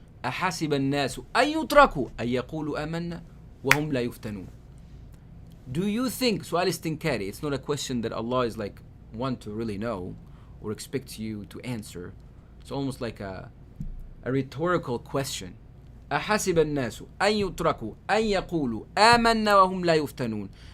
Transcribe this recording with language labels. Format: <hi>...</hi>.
<ar>أحسب الناس أن يتركوا أن يقولوا آمنا وهم لا يفتنون.</ar> <en>Do you think,</en> <ar>سؤال استنكاري,</ar> <en>it's not a question that Allah is like want to really know or expects you to answer. It's almost like a rhetorical question.</en> <ar>أحسب الناس أن يتركوا أن يقولوا آمنا وهم لا يفتنون.</ar>